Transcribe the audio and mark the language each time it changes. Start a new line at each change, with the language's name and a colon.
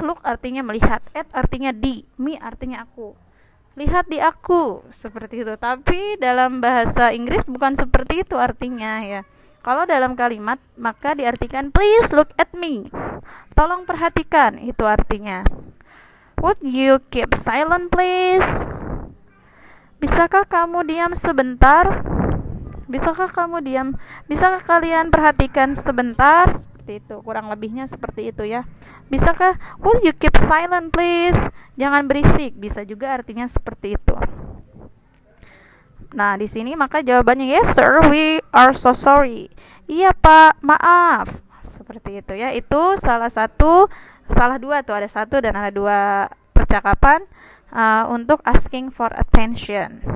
Indonesian: Look artinya melihat, at artinya di, me artinya aku. Lihat di aku, seperti itu. Tapi dalam bahasa Inggris bukan seperti itu artinya ya. Kalau dalam kalimat maka diartikan
English: please look at me.
Indonesian: Tolong perhatikan, itu artinya.
English: Would you keep silent please?
Indonesian: Bisakah kamu diam sebentar? Bisakah kamu diam? Bisakah kalian perhatikan sebentar? Seperti itu, kurang lebihnya seperti itu ya. Bisakah,
English: would you keep silent please?
Indonesian: Jangan berisik, bisa juga artinya seperti itu. Nah, di sini maka jawabannya
English: yes sir, we are so sorry.
Indonesian: Iya Pak, maaf. Seperti itu ya. Itu salah dua tuh, ada satu dan ada dua percakapan untuk asking for attention.